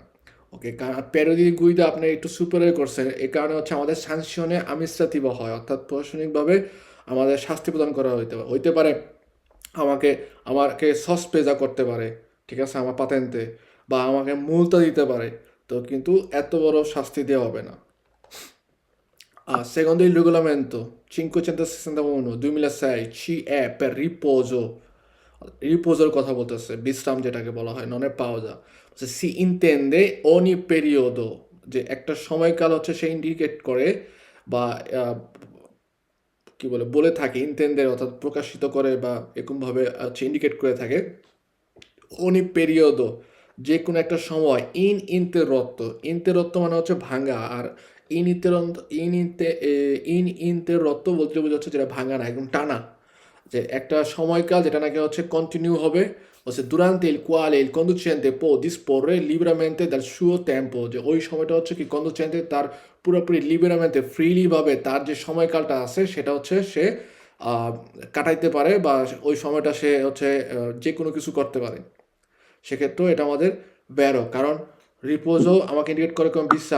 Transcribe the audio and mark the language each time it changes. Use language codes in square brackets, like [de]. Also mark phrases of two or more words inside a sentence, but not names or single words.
[bn] ওকে, প্যারোডি গুইদা আপনি একটু সুপারে করছেন, এই কারণে হচ্ছে আমাদের [it] sanzione amministrativa [bn] হয়, অর্থাৎ প্রশাসনিকভাবে আমাদের শাস্তি প্রদান করা হইতে পারে, আমাকে আমাকে সসপেজা করতে পারে, ঠিক আছে, আমার পাতেন্তে, বা আমাকে মুলতা দিতে পারে। তো কিন্তু এত বড় শাস্তি দেওয়া হবে না। [it] Secondo il regolamento 561 2006 CE per riposo, [bn] রিপোজের কথা বলতেছে, বিশ্রাম যেটাকে বলা হয়, [it] non è pausa, si intende ogni periodo, [bn] যে একটা সময়কাল হচ্ছে সে ইন্ডিকেট করে বা কি বলে থাকে, ইন্টেন্ডে অর্থাৎ প্রকাশিত করে বা এরকমভাবে হচ্ছে ইন্ডিকেট করে থাকে [it] ogni periodo, [bn] যে কোনো একটা সময় ইন্তেরত্ব মানে হচ্ছে ভাঙা, আর ইন ইন্তেরত্ব বলতে বোঝাচ্ছে যেটা ভাঙা না, একদম টানা, যে একটা সময়কাল যেটা নাকি হচ্ছে কন্টিনিউ হবে, হচ্ছে [it] durante il quale il conducente può disporre liberamente del suo tempo, [bn] যে ওই সময়টা হচ্ছে কি কন্ডুচেন্টে তার পুরোপুরি লিবারামেন্টে ফ্রিলি ভাবে তার যে সময়কালটা আছে সেটা হচ্ছে সে আহ, কাটাইতে পারে, বা ওই সময়টা সে হচ্ছে যে কোনো কিছু করতে পারে। সেক্ষেত্রেও এটা আমাদের বেরো, কারণ রিপোজও আমাকে ইন্ডিকেট করে কোন বিশ্রাম।